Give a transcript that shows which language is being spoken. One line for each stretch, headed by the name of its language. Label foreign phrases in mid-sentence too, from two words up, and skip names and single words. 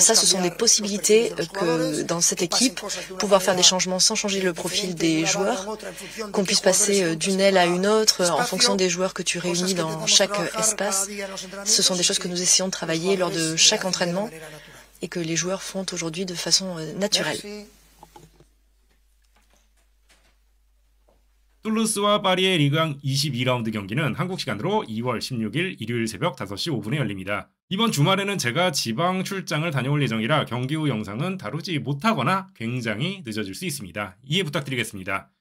French: Ça, ce sont des possibilités que dans cette équipe, pouvoir faire des changements sans changer le profil des joueurs, qu'on puisse passer d'une aile à une autre en fonction des joueurs que tu réunis dans chaque espace. Ce sont des choses que nous essayons de travailler lors de chaque entraînement et que les joueurs font aujourd'hui de façon naturelle.
Korean: 툴루스와 파리의 리그왕 22라운드 경기는 한국 시간으로 2월 16일 일요일 새벽 5시 5분에 열립니다. 이번 주말에는 제가 지방 출장을 다녀올 예정이라 경기 후 영상은 다루지 못하거나 굉장히 늦어질 수 있습니다. 이해 부탁드리겠습니다.